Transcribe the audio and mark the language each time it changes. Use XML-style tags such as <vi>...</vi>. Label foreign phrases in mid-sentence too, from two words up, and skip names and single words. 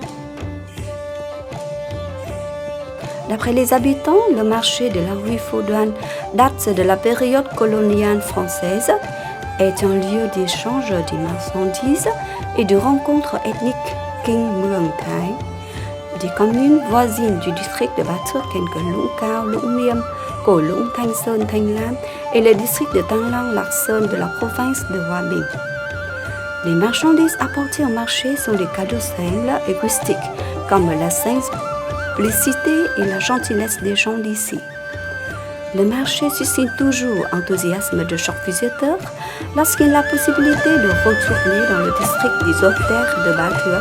<fr>D'après les habitants, le marché de la rue Phuoduan date de la période coloniale française, est un lieu d'échange des marchandises et de rencontres ethniques Kinh Mường Thái. Des communes voisines du district de Ba Thuốc tels que Lũng Cao, Lũng Niêm, Cổ Lũng, Thanh Sơn, Thanh Lam et le district de Tăng Long, Lạc Sơn de la province de Hòa Bình. Les marchandises apportées au marché sont des cadeaux simples et rustiques, comme la simplicité et la gentillesse des gens d'ici. Le marché suscite toujours enthousiasme de chaque visiteur lorsqu'il a la possibilité de retourner dans le district des hautes terres de Ba Thuốc.</fr>